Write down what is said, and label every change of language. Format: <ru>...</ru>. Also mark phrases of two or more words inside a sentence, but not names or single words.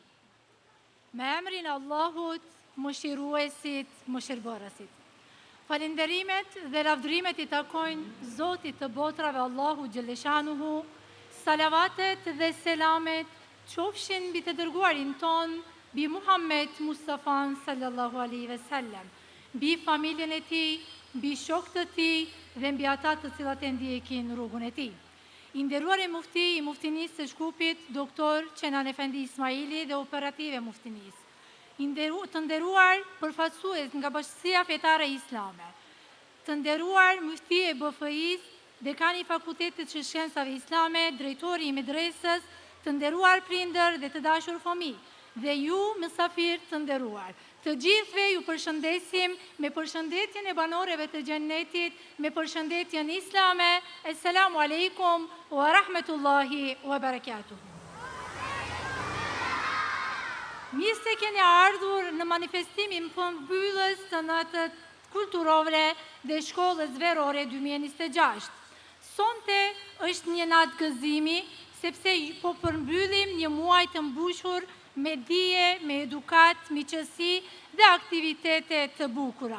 <sq>Me emrin e Allahut, mëshiruesit, mëshirbërësit. Falenderimet dhe lavdrimet i takojnë Zotit të botrave</sq> <ar>الله جل شأنه,</ar> <sq>salavatet dhe selamet qofshin mbi të dërguarin ton, bi Muhammed Mustafan</sq> <ar>صلى الله عليه وسلم,</ar> <sq>bi familjen e tij, bi shokët e tij dhe mbi ata të cilat e ndjekin rrugën e tij. I nderuar e mufti i muftinisë së Shkupit, doktor Kenan Efendi Ismaili dhe operative muftinisë. Të nderuar përfaqësues nga Bashkësia Fetare Islame, të nderuar mufti e BFI-s dekani i Fakultetit të Shkencave Islame, drejtori i medresës, të nderuar prindër dhe të dashur fëmijë, dhe ju mysafir të nderuar. Të gjithëve ju përshëndesim me përshëndetjen e banorëve të xhennetit, me përshëndetjen islame.</sq> <ar>السلام عليكم ورحمة الله وبركاته.</ar> <sq>Mirë se keni ardhur në manifestimin përmbyllës të natës kulturore dhe shkollës verore 2026. Sonte është një natë gëzimi, sepse po përmbyllim një muaj të mbushur me dije, me edukat, miqësi dhe aktivitete të bukura.</sq>